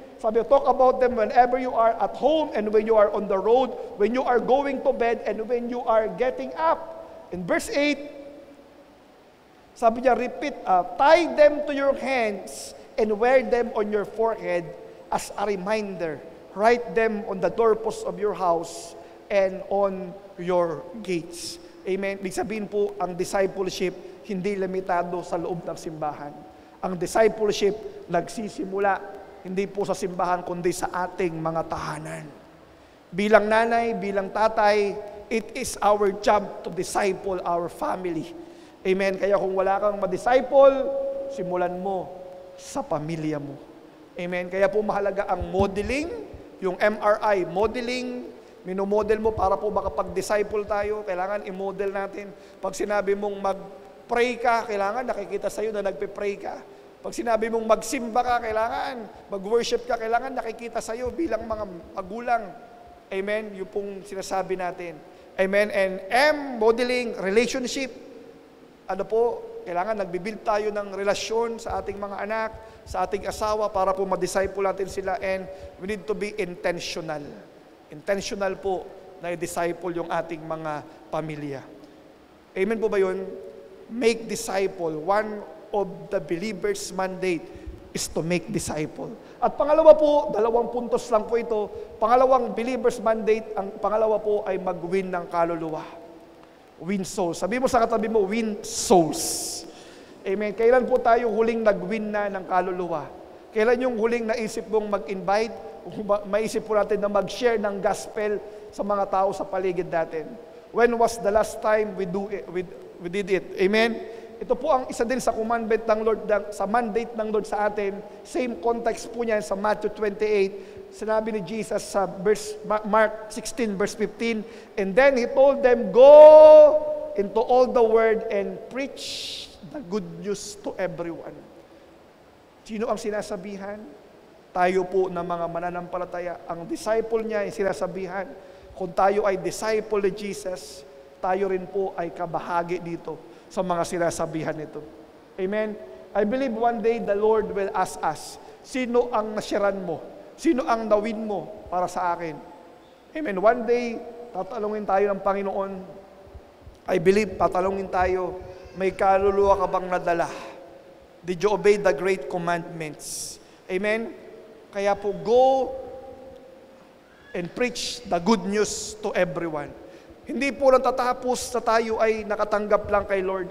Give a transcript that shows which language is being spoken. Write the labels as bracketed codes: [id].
[tl] Sabi, [en] talk about them whenever you are at home and when you are on the road, when you are going to bed and when you are getting up. In verse 8, [tl] sabi niya, [en] repeat, tie them to your hands and wear them on your forehead as a reminder. Write them on the doorposts of your house and on your gates. Amen. [tl] Ibig sabihin po, ang discipleship hindi limitado sa loob ng simbahan. Ang discipleship nagsisimula hindi po sa simbahan kundi sa ating mga tahanan. Bilang nanay, bilang tatay, [en] it is our job to disciple our family. [tl] Amen. Kaya kung wala kang ma-disciple, simulan mo sa pamilya mo. Amen. Kaya po mahalaga ang modeling, yung MRI, modeling, minomodel mo para po makapag-disciple tayo, kailangan i-model natin. Pag sinabi mong mag-pray ka, kailangan nakikita sa'yo na nagpe-pray ka. Pag sinabi mong magsimba ka, kailangan mag-worship ka, kailangan nakikita sa'yo bilang mga magulang. Amen? Yung pong sinasabi natin. Amen? [en] And M, modeling, relationship. [tl] Ano po? Kailangan nagbibuild tayo ng relasyon sa ating mga anak, sa ating asawa para po ma-disciple natin sila, [en] and we need to be intentional. [tl] Intentional po na i-disciple yung ating mga pamilya. Amen po ba yun? [en] Make disciple. One of the believer's mandate is to make disciple. [tl] At pangalawa po, 2 puntos lang po ito. Pangalawang believer's mandate, ang pangalawa po ay mag-win ng kaluluwa. [en] Win souls. [tl] Sabi mo sa katabi mo, [en] win souls. [tl] Amen. Kailan po tayo huling nag-win na ng kaluluwa? Kailan yung huling naisip mong mag-invite? Maisip po natin na mag-share ng gospel sa mga tao sa paligid natin? [en] When was the last time we did it? Amen? [tl] Ito po ang isa din sa commandment ng Lord, sa mandate ng Lord sa atin. Same context po niyan sa Matthew 28. Sinabi ni Jesus sa Mark 16 verse 15, [en] and then He told them, go into all the world and preach the good news to everyone. [tl] Sino ang sinasabihan? Tayo po na mga mananampalataya. Ang disciple niya ay sinasabihan. Kung tayo ay disciple ni Jesus, tayo rin po ay kabahagi dito sa mga sinasabihan nito. Amen? [en] I believe one day the Lord will ask us, [tl] sino ang nasyaran mo? Sino ang nawin mo para sa akin? Amen. [en] One day, [tl] tatalungin tayo ng Panginoon. [en] I believe, [tl] tatalungin tayo, may kaluluwa ka bang nadala? [en] Did you obey the great commandments? Amen? [tl] Kaya po, [en] go and preach the good news to everyone. [tl] Hindi po natatapos na tayo ay nakatanggap lang kay Lord.